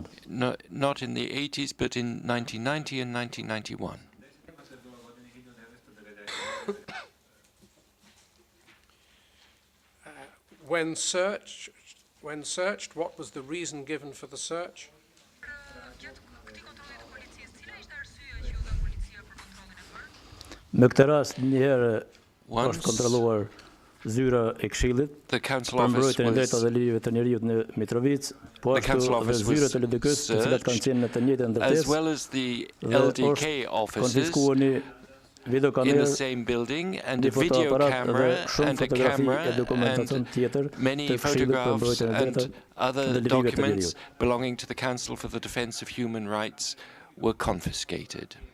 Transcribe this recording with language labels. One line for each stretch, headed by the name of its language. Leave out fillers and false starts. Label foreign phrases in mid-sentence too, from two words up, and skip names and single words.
English: No, not in the 80s, but in 1990 and 1991. When searched, what was the reason given for the search?
Albanian: Në këtë rast njëherë është kontrolluar zyra e Këshillit për mbrojtjen e drejtave dhe ligjeve të njerëzit në Mitrovic, po ashtu dhe zyrat e LDK-s, të cilat kanë qenë në të njëjtën ndërtesë,
English: as well as the LDK offices in the same building, and a video camera and a camera and many photographs and other documents belonging to the Council for the Defense of Human Rights were confiscated.